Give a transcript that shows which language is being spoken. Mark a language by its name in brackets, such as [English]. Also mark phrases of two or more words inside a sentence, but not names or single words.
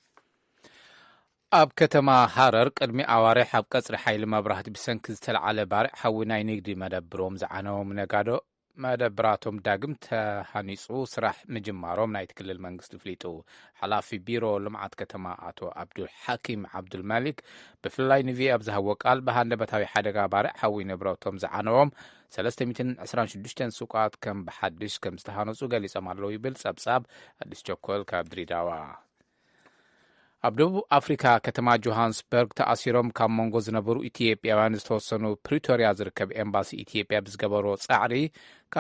[Tigrinya] ኣብ ከተማ ሓረር ቅድሚ ኣዋርሕ ኣብ ቀጽሪ ሓይሊ መብራህቲ ብሰንኪ ዝተለዓለ ባርዕ ሓዊ ናይ ንግዲ መደብሮም ዝዓነዎም ነጋዶ መደብራቶም ዳግም ተሃኒጹ ስራሕ ምጅማሮም ናይቲ ክልል መንግስቲ ፍሊጡ ሓላፊ ቢሮ ልምዓት ከተማ ኣቶ አብዱል ሐኪም አብዱል ማሊክ ብፍላይ ንቪ ኣብ ዝሃቦ ቃል ብሃንደበታዊ ሓደጋ ባርዕ ሓዊ ንብረቶም ዝዓነዎም 326 ሱቃት ከም ብሓድሽ ከም ዝተሃነጹ ገሊጾም ኣለዉ ይብል ጸብጻብ ኣዲስ ቸኮል ካብ ድሬዳዋ ኣብ ደቡብ ኣፍሪካ ከተማ ጆሃንስበርግ ተኣሲሮም ካብ መንጎ ዝነበሩ ኢትዮጵያውያን ዝተወሰኑ ፕሪቶርያ ዝርከብ ኤምባሲ ኢትዮጵያ ብዝገበሮ ጻዕሪ ካብ